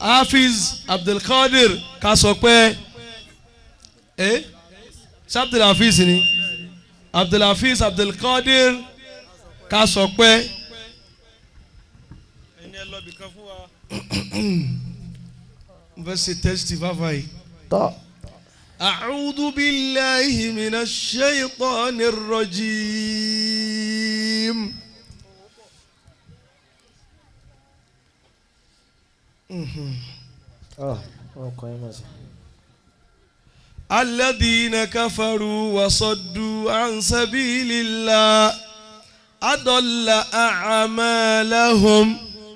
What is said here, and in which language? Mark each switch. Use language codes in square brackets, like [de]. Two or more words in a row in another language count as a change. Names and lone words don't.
[yo] Hafiz Abdulkadir ká sọ pé Abdulhafiz ni Abdulhafiz Abdulkadir ká sọ pé ẹni ẹ lọ bí kan fún wa mo fẹ́ ṣe tẹ́sítì fáfá yìí. [ar] أعوذ بالله من الشيطان الرجيم الذين كفروا وصدوا عن سبيل الله أضل أعمالهم